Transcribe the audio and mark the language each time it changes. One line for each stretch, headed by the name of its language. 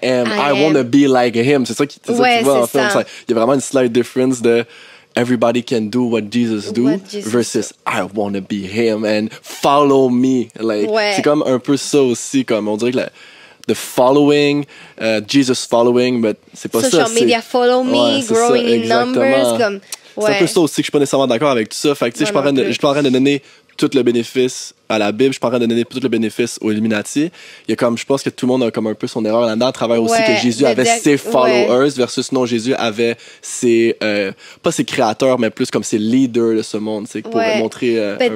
English: I want to be like him.
French: C'est ça que tu vois en film. Il y a vraiment une
English: slight difference de everybody can do what Jesus do versus I want to be him and follow me.
French: Like, c'est comme un peu ça aussi, comme on dirait que
English: the following, Jesus following, but
French: c'est pas
English: Social
French: ça.
English: Media follow me, growing in numbers, comme...
French: C'est un peu ça aussi que je suis pas nécessairement d'accord avec tout ça. Fait que, tu sais, je suis pas en train de donner tout le bénéfice à la Bible, je suis pas en train de donner tout le bénéfice aux Illuminati. Il y a comme, je pense que tout le monde a comme un peu son erreur là-dedans, à travers aussi que Jésus avait ses followers versus non, Jésus avait ses, pas ses créateurs, mais plus comme ses leaders de ce monde, c'est pour montrer un peu